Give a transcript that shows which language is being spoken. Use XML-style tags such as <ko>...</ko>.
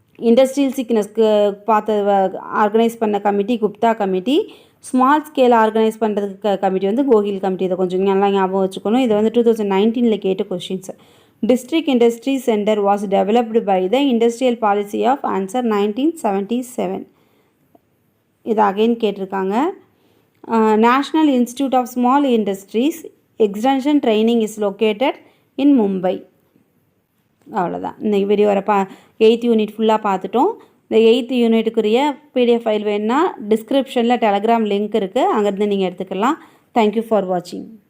<ta>Industrial சீக்னஸ்க்கு organise பண்ண committee Gupta committee. Small scale organise பண்ணுறதுக்கு committee வந்து கோஹில் கமிட்டி. இதை கொஞ்சம் நல்லா ஞாபகம் வச்சுக்கணும். இது வந்து 2019 கேட்ட questions.</ta> <en>District industry centre was developed by the industrial policy of answer 1977.</en> <ta>இது அகைன் கேட்டிருக்காங்க.</ta> <en>National Institute of Small Industries Extension Training is located in Mumbai.</en> <ta>அவ்வளோதான். இந்த வீடியோ வர 8th யூனிட் ஃபுல்லாக பார்த்துட்டோம். இந்த 8th யூனிட்டுக்குரிய PDF ஃபைல் வேணுன்னா டிஸ்கிரிப்ஷனில் டெலகிராம் லிங்க் இருக்குது, அங்கேருந்து நீங்கள் எடுத்துக்கலாம்.</ta> <en>Thank you for வாட்சிங்.</en>